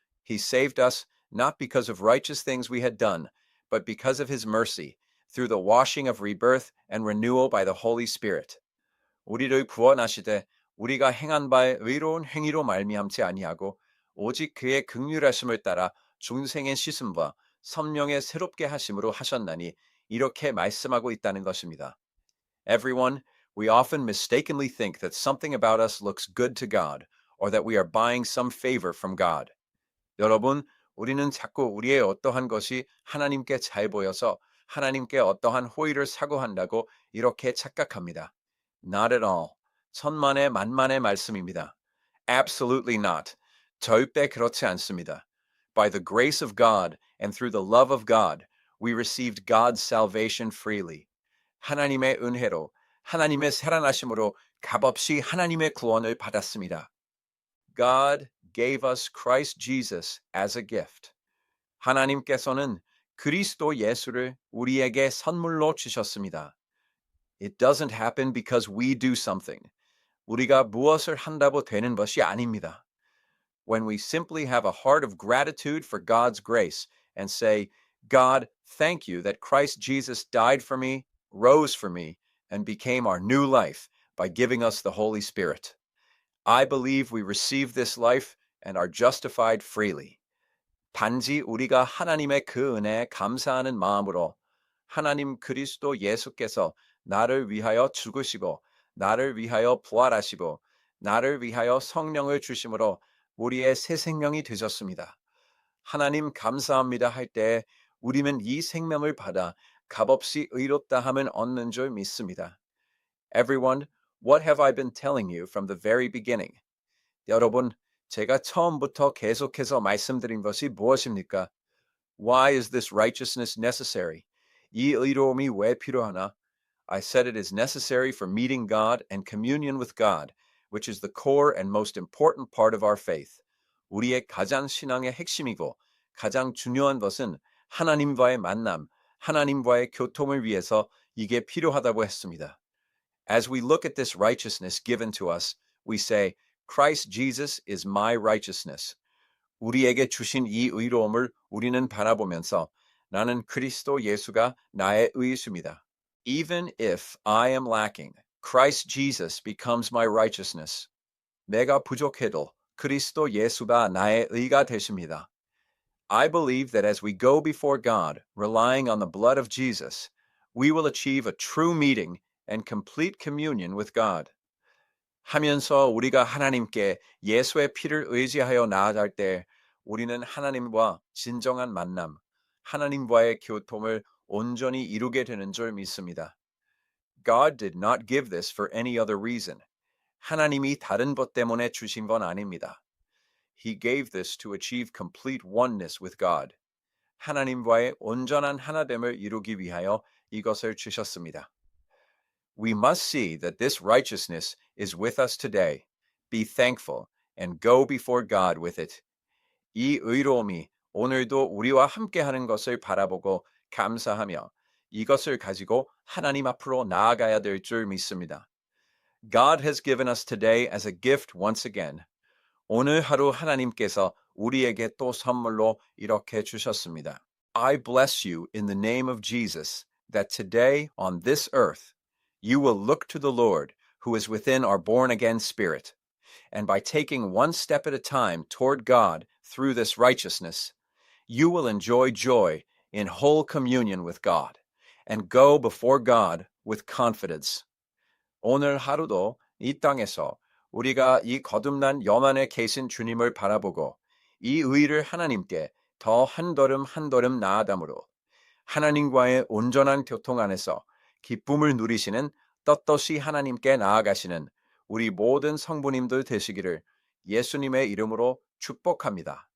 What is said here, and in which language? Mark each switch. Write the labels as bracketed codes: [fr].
[en] He saved us not because of righteous things we had done, but because of his mercy, through the washing of rebirth and renewal by the Holy Spirit. [ko] 우리를 구원하시되 우리가 행한 바의 의로운 행위로 말미암지 아니하고 오직 그의 긍휼하심을 따라 중생의 씻음과 성령의 새롭게 하심으로 하셨나니 이렇게 말씀하고 있다는 것입니다. [en] Everyone, we often mistakenly think that something about us looks good to God, or that we are buying some favor from God. [ko] 여러분, 우리는 자꾸 우리의 어떠한 것이 하나님께 잘 보여서 하나님께 어떠한 호의를 사고한다고 이렇게 착각합니다. [en] Not at all. [ko] 천만의 만만의 말씀입니다. [en] Absolutely not. [ko] 절대 그렇지 않습니다. [en] By the grace of God and through the love of God, we received God's salvation freely. [ko] 하나님의 은혜로, 하나님의 살아나심으로 값없이 하나님의 구원을 받았습니다. [en] God gave us Christ Jesus as a gift. [ko] 하나님께서는 그리스도 예수를 우리에게 선물로 주셨습니다. [en] It doesn't happen because we do something. [ko] 우리가 무엇을 한다고 되는 것이 아닙니다. [en] When we simply have a heart of gratitude for God's grace and say, God, thank you that Christ Jesus died for me, rose for me, and became our new life by giving us the Holy Spirit. I believe we receive this life and are justified freely. [ko] 단지 우리가 하나님의 그 은혜에 감사하는 마음으로 하나님 그리스도 예수께서 나를 위하여 죽으시고 나를 위하여 부활하시고 나를 위하여 성령을 주심으로 우리의 새 생명이 되셨습니다. 하나님 감사합니다 할 때 우리는 이 생명을 받아 값없이 의롭다함을 얻는 줄 믿습니다. [en] Everyone, what have I been telling you from the very beginning? [ko] 여러분, 제가 처음부터 계속해서 말씀드린 것이 무엇입니까? [en] Why is this righteousness necessary? [ko] 이 의로움이 왜 필요하나? [en] I said it is necessary for meeting God and communion with God, which is the core and most important part of our faith. [ko] 우리의 가장 신앙의 핵심이고 가장 중요한 것은 하나님과의 만남, 하나님과의 교통을 위해서 이게 필요하다고 했습니다. [en] As we look at this righteousness given to us, we say, Christ Jesus is my righteousness. [ko] 우리에게 주신 이 의로움을 우리는 바라보면서 나는 그리스도 예수가 나의 의이십니다. [en] Even if I am lacking, Christ Jesus becomes my righteousness. [ko] 내가 부족해도 그리스도 예수가 나의 의가 되십니다. [en] I believe that as we go before God, relying on the blood of Jesus, we will achieve a true meeting and complete communion with God. [ko] 하면서 우리가 하나님께 예수의 피를 의지하여 나아갈 때 우리는 하나님과 진정한 만남, 하나님과의 교통을 온전히 이루게 되는 줄 믿습니다. [en] God did not give this for any other reason. [ko] 하나님이 다른 것 때문에 주신 건 아닙니다. [en] He gave this to achieve complete oneness with God. [ko] 하나님과의 온전한 하나됨을 이루기 위하여 이것을 주셨습니다. [en] We must see that this righteousness is with us today. Be thankful and go before God with it. [ko] 이 의로움이 오늘도 우리와 함께하는 것을 바라보고 감사하며 이것을 가지고 하나님 앞으로 나아가야 될 줄 믿습니다. [en] God has given us today as a gift once again. [ko] 오늘 하루 하나님께서 우리에게 또 선물로 이렇게 주셨습니다. [en] I bless you in the name of Jesus, that today on this earth you will look to the Lord who is within our born-again spirit, and by taking one step at a time toward God through this righteousness, you will enjoy joy in whole communion with God, and go before God with confidence. [ko] 오늘 하루도 이 땅에서 우리가 이 거듭난 영안에 계신 주님을 바라보고 이 의를 하나님께 더 한 걸음 한 걸음 나아감으로 하나님과의 온전한 교통 안에서 기쁨을 누리시는 떳떳이 하나님께 나아가시는 우리 모든 성부님들 되시기를 예수님의 이름으로 축복합니다.